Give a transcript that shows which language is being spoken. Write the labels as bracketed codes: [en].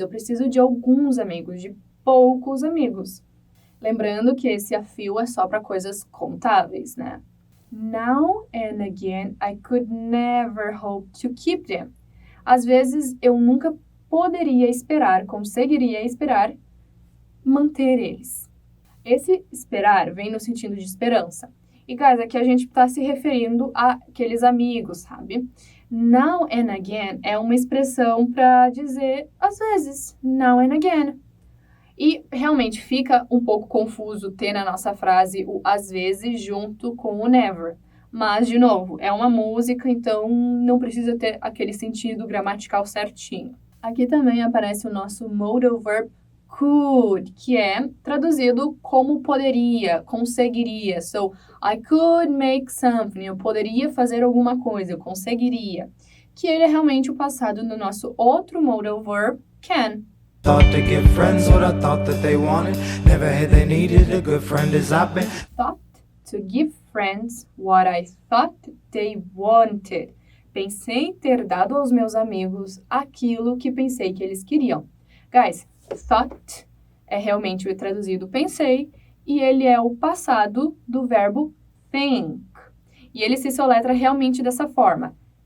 [pt] Eu preciso de alguns amigos, de poucos amigos. Lembrando que esse a few é só para coisas contáveis, né? [en] Now and again, I could never hope to keep them. [pt] Às vezes, eu nunca conseguiria esperar manter eles. Esse esperar vem no sentido de esperança. E, guys, aqui a gente tá se referindo àqueles amigos, sabe? [en] Now and again [pt] é uma expressão para dizer às vezes, now and again. E realmente fica um pouco confuso ter na nossa frase o às vezes junto com o never. Mas, de novo, é uma música, então não precisa ter aquele sentido gramatical certinho. Aqui também aparece o nosso modal verb could, que é traduzido como poderia, conseguiria. [en] So, I could make something. [pt] Eu poderia fazer alguma coisa, eu conseguiria. Que ele é realmente o passado do nosso outro modal verb, can. [en] Thought to give friends what I thought that they wanted. Never had they needed a good friend as I've been. Thought to give friends what I thought they wanted. [pt] Pensei ter dado aos meus amigos aquilo que pensei que eles queriam. Guys, thought é realmente o traduzido pensei e ele é o passado do verbo think. E ele se soletra realmente dessa forma.